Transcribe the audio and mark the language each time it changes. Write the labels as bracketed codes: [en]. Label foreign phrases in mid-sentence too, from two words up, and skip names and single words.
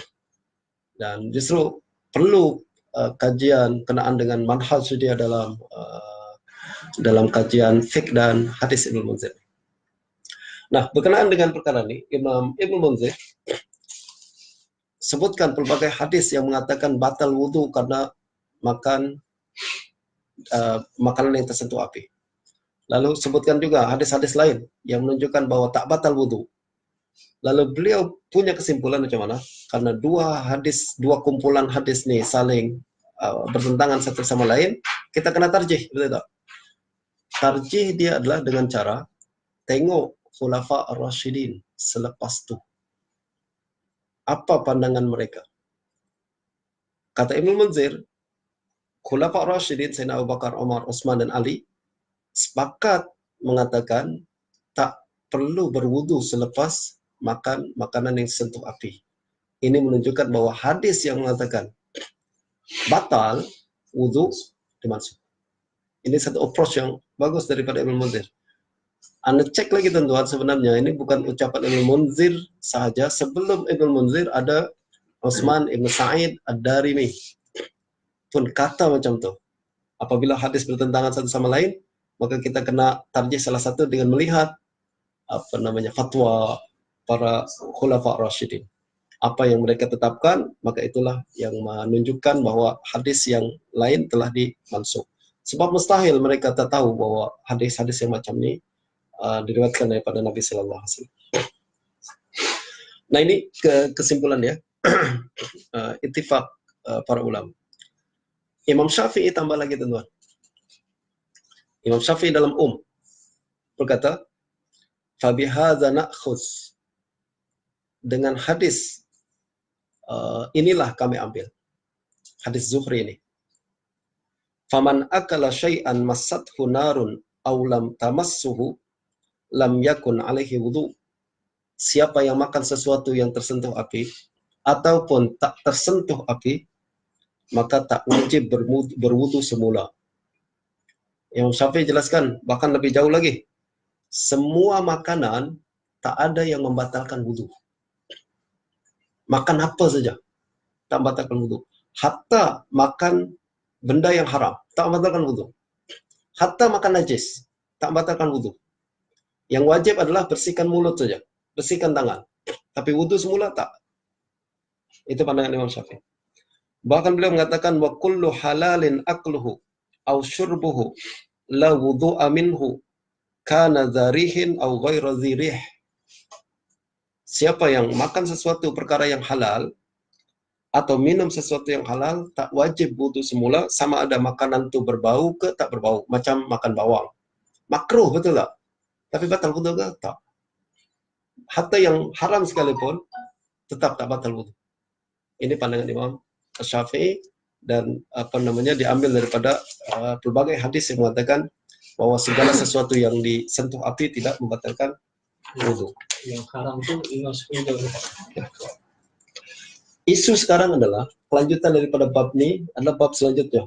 [ms] Dan justru perlu kajian kenaan dengan manhaj dia dalam kajian fiqh dan hadis Ibnu Munzir. Nah, berkenaan dengan perkara ini, Imam Ibnu Munzir sebutkan pelbagai hadis yang mengatakan batal wudu karena makan makanan yang tersentuh api. Lalu sebutkan juga hadis-hadis lain yang menunjukkan bahwa tak batal wudu. Lalu beliau punya kesimpulan macam mana? Karena dua kumpulan hadis nih saling bertentangan satu sama lain, kita kena tarjih, betul tak? Tarjih dia adalah dengan cara tengok Khulafa Ar-Rasyidin selepas itu. Apa pandangan mereka? Kata Ibnu Munzir, Khulafa Ar-Rasyidin, Sayyidina Abu Bakar, Umar, Utsman, dan Ali sepakat mengatakan tak perlu berwudu selepas makan makanan yang sentuh api. Ini menunjukkan bahwa hadis yang mengatakan batal wudu dimaksud. Ini satu approach yang bagus daripada Ibnu Munzir. Anda cek lagi tuan-tuan, sebenarnya ini bukan ucapan Ibnu Munzir sahaja. Sebelum Ibnu Munzir ada Utsman Ibnu Sa'id Ad-Darimi pun kata macam tu. Apabila hadis bertentangan satu sama lain, maka kita kena tarjih salah satu dengan melihat fatwa para Khulafa Rasyidin. Apa yang mereka tetapkan, maka itulah yang menunjukkan bahwa hadis yang lain telah dimansukh. Sebab mustahil mereka tak tahu bahwa hadis-hadis yang macam ini diriwayatkan daripada Nabi [ar] صلى الله عليه وسلم. [ms] Nah, ini kesimpulan ya. Ittifaq para ulama. Imam Syafi'i tambah lagi tuan-tuan. Imam Syafi'i dalam berkata, [ar] "فبهذا نأخذ." [ms] Dengan hadis inilah kami ambil. Hadis Zuhri ini. [ar] فمن أكل شيئا مسته نار أو لم تمسه لم يكن عليه وضوء. [ms] Siapa yang makan sesuatu yang tersentuh api ataupun tak tersentuh api, maka tak wajib berwudu semula. Imam Syafi'i jelaskan bahkan lebih jauh lagi. Semua makanan tak ada yang membatalkan wudu. Makan apa saja tak membatalkan wudu. Hatta makan benda yang haram tak membatalkan wudu. Hatta makan najis tak membatalkan wudu. Yang wajib adalah bersihkan mulut saja, bersihkan tangan. Tapi wudu semula tak. Itu pandangan Imam Syafi'i. Bahkan beliau mengatakan [ar] وكل حلال أكله أو شربه لا وضوء منه كان ذا ريح أو غير ذي ريح. [ms] Siapa yang makan sesuatu perkara yang halal atau minum sesuatu yang halal, tak wajib wudu semula, sama ada makanan itu berbau ke tak berbau, macam makan bawang. Makruh betul tak? Tapi batal wudu ke? Tak. Hatta yang haram sekalipun tetap tak batal wudu. Ini pandangan Imam Syafi'i dan diambil daripada berbagai hadis yang mengatakan bahwa segala sesuatu yang disentuh api tidak membatalkan wudu. Yang haram itu lima sepuluh. Isu sekarang adalah kelanjutan daripada bab ini adalah bab selanjutnya.